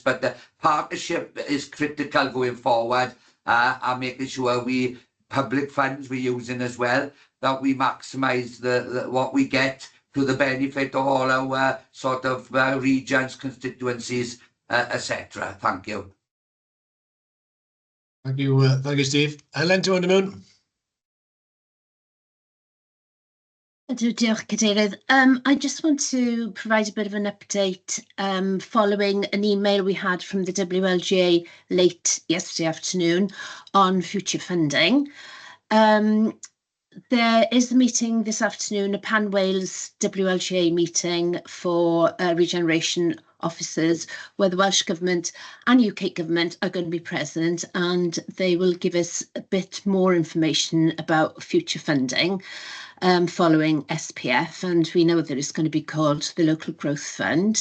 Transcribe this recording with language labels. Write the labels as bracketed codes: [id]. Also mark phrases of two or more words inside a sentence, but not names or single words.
[en] But the partnership is critical going forward, and making sure public funds we're using as well, that we maximise what we get to the benefit of all our sort of regions, constituencies, etc. Thank you. Thank you, Steve. Helen, do you want to moon? [cy] Diolch, Cadeirydd. [en] I just want to provide a bit of an update following an email we had from the WLGA late yesterday afternoon on future funding. There is a meeting this afternoon, a Pan Wales WLGA meeting for regeneration officers, where the Welsh Government and UK Government are going to be present, and they will give us a bit more information about future funding following SPF, and we know that it's going to be called the Local Growth Fund.